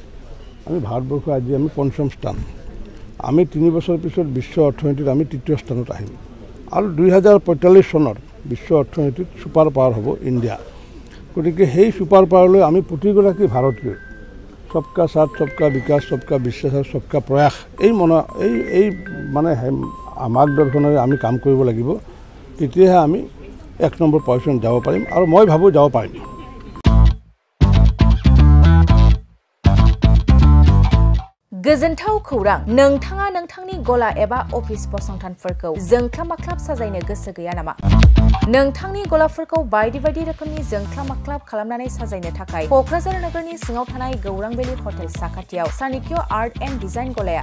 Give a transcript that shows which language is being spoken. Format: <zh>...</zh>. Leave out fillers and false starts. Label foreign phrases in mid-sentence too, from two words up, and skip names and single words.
<as>আমি ভাৰতবৰ্ষ আজি আমি 5ম স্থান আমি 3 বছৰ পিছত বিশ্ব অৰ্থনীতিত আমি 3য় স্থানত আহিম আৰু 2045 চনত বিশ্ব অৰ্থনীতিত</as> <en>super power</en> <as>হ'ব ইণ্ডিয়া গতিকে সেই</as> <en>super power</en> <as>আমি প্ৰতিগৰাকী ভাৰতীয়</as> <hi>सबका साथ सबका विकास सबका विश्वास</hi> <as>আৰু</as> <hi>सबका प्रयास</hi> <as>এই মানে মাৰ্গদৰ্শনেৰে আমি কাম কৰিব লাগিব তেতিয়াহে আমি 1 নম্বৰ পজিশ্যন যাব পাৰিম আৰু মই ভাবোঁ যাব পাৰিম</as> <brx>गोजोनथाव खौरां नोंथाङा नोंथांनि गला एबा अफिस फसंथानफोरखौ जोंख्लाब-माख्लाब साजायनो गोसो गैया नामा नोंथांनि गलाफोरखौ बायदि बायदि रोखोमनि जोंख्लाब-माख्लाब खालामनानै साजायनो थाखाय क'क्राझार नोगोरनि सिङाव थानाय गौरां भेलि हटेल साखाथियाव चाणक्य आर्ट एन्ड डिजाइन गलाया</brx>